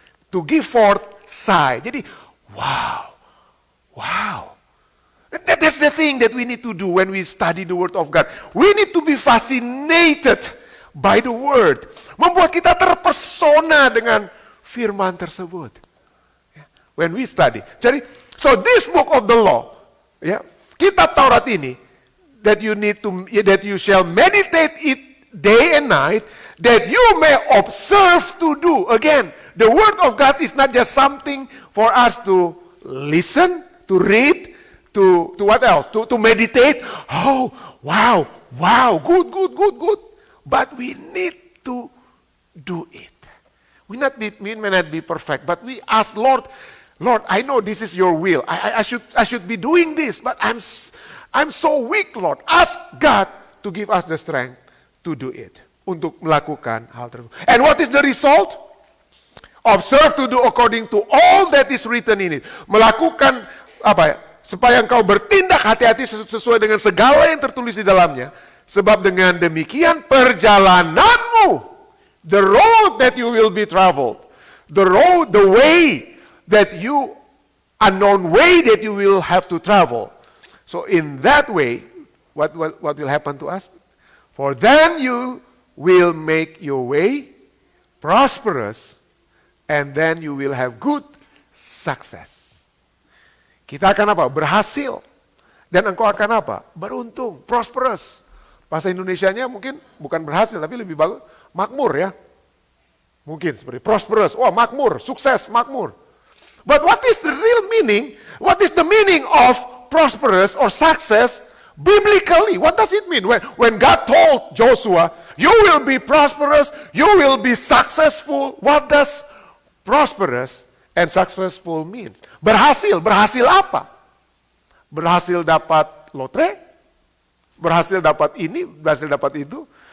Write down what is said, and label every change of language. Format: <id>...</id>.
<en>To give forth sigh. Jadi, wow. That's the thing that we need to do when we study the Word of God. We need to be fascinated by the Word.</en> <id>Membuat kita terpesona dengan firman tersebut.</id> <en>When we study. Jadi, so this book of the law,</en> <id>ya, kitab Taurat ini,</id> <en>that you shall meditate it day and night, that you may observe to do. Again, the Word of God is not just something for us to listen, to read, to what else? To meditate. Oh, wow, good. But we need to do it. We may not be perfect, but we ask Lord, I know this is your will. I should be doing this, but I'm so weak, Lord. Ask God to give us the strength to do it.</en> <id>Untuk melakukan hal tersebut.</id> <en>And what is the result? Observe to do according to all that is written in it.</en> <id>Melakukan apa ya? Supaya engkau bertindak hati-hati sesuai dengan segala yang tertulis di dalamnya. Sebab dengan demikian perjalananmu,</id> <en>the road that you will be traveled, the way that you, unknown way that you will have to travel. So in that way, what will happen to us? For then you will make your way prosperous, and then you will have good success.</en> <id>Kita akan apa? Berhasil. Dan engkau akan apa? Beruntung, prosperous. Bahasa Indonesianya mungkin bukan berhasil, tapi lebih bagus. Makmur ya. Mungkin seperti prosperous. Oh, makmur, sukses, makmur.</id> <en>But what is the real meaning? What is the meaning of prosperous or success biblically? What does it mean? When God told Joshua, you will be prosperous, you will be successful. What does prosperous and successful means?</en> <id>Berhasil apa? Berhasil dapat lotre? Berhasil dapat ini, berhasil dapat itu?</id>